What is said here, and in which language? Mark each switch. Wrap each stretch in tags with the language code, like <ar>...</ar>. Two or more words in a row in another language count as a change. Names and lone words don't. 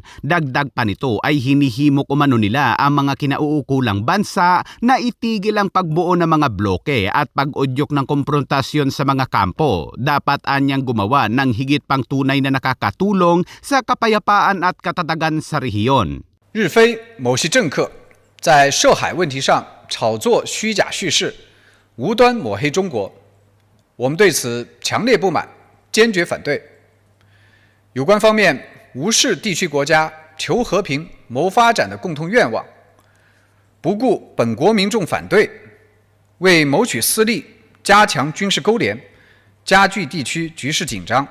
<tl>Dagdag pa nito ay hinihimok umano nila ang mga kinauukulang bansa na itigil ang pagbuo ng mga bloke at pag-udyok ng komprontasyon sa mga kampo. Dapat anyang gumawa ng higit pang tunay na nakakatulong sa kapayapaan at katatagan sa rehiyon.</tl> <zh>日非某些政客在涉海问题上炒作虚假叙事，无端抹黑中国，我们对此强烈不满，坚决反对。有关方面无视地区国家求和平、谋发展的共同愿望，不顾本国民众反对，为谋取私利，加强军事勾连，加剧地区局势紧张。</zh>